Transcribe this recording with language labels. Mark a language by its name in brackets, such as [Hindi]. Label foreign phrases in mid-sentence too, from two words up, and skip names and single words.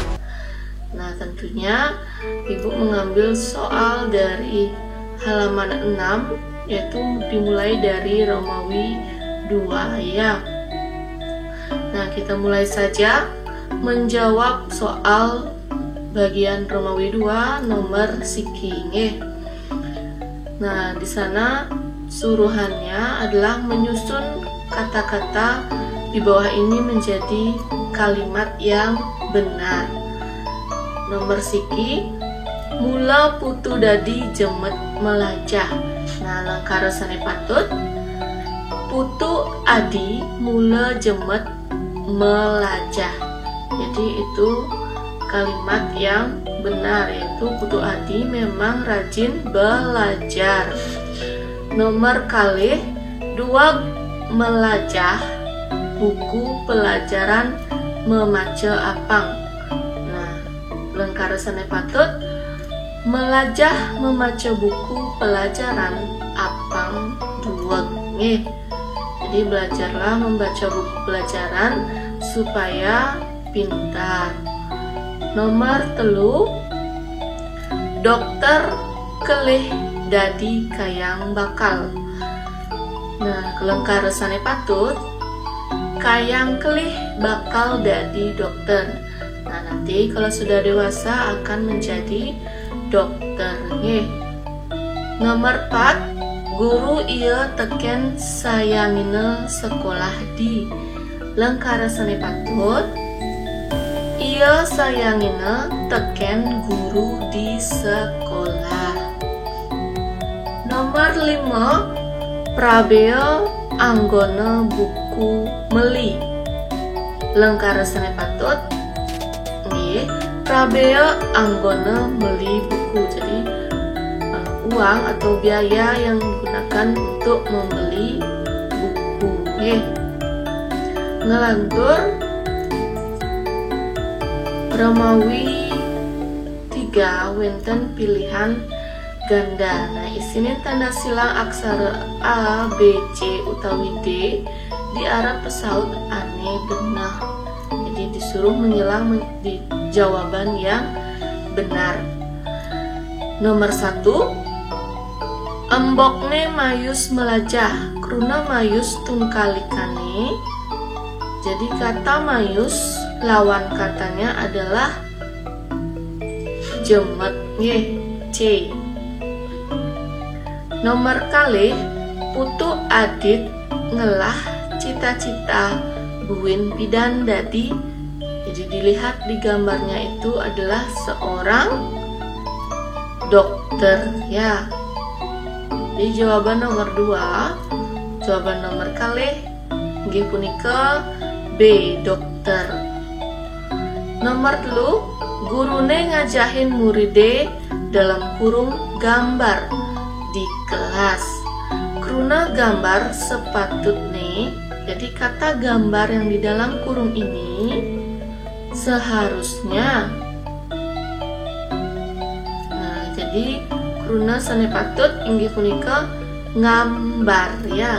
[Indonesian] Nah, tentunya Ibu mengambil soal dari halaman 6, yaitu dimulai dari Romawi 2 ya. Nah, kita mulai saja menjawab soal bagian Romawi 2 nomor [Balinese] siki nggih. [Indonesian] Nah, di sana suruhannya adalah menyusun kata-kata di bawah ini menjadi kalimat yang benar. [Balinese] Nomor siki, mula putu dadi jemet melajah. Nah, langkarosane patut putu adi mula jemet melajah. [Indonesian] Jadi itu kalimat yang benar, yaitu putu adi memang rajin belajar. [Balinese] Nomor kalih, dua melajah buku pelajaran memaca apang. Nah, lengkarosane patut melajah memaca buku pelajaran apang dua nggih. [Indonesian] Jadi belajarlah membaca buku pelajaran supaya pintar. [Balinese] Nomor telu, dokter kelih dadi kayang bakal. Nah, kelengkarosane patut kayang kelih bakal dadi dokter. [Indonesian] Nah, nanti kalau sudah dewasa akan menjadi dokter nggih. [Balinese] Nomor 4, guru ieu teken sayangina sekolah di. Lengkarosane patut ieu sayangina teken guru di sekolah. Nomor 5, prabea anggona buku meli. Lengkarosane patut nggih, prabea anggona meli buku. [Indonesian] Jadi uang atau biaya yang digunakan untuk membeli buku nggih. [Balinese] Ngelantur Romawi 3 wenten [Indonesian] pilihan ganda. [Balinese] Nah, isine tanda silang aksara A, B, C utawi D di arah pesaut ane benah. [Indonesian] Jadi disuruh menyilang di jawaban yang benar. Nomor 1, [Balinese] embokne mayus melajah, kruna mayus tungkalikane. [Indonesian] Jadi kata mayus lawan katanya adalah jemet nggih, C. [Balinese] Nomor kalih, putu adit ngelah cita-cita buin bidan dadi. [Indonesian] Jadi dilihat di gambarnya itu adalah seorang dokter ya. Di jawaban nomor 2, jawaban [Balinese] nomor kalih nggih punika [Indonesian] B, dokter. [Balinese] Nomor 3, gurune ngajahin muride [Indonesian] dalam kurung [Balinese] gambar di kelas. Kruna gambar sepatutne, [Indonesian] jadi kata gambar yang di dalam kurung ini seharusnya. [Balinese] Nah, jadi kruna sane patut inggih punika ngambar ya.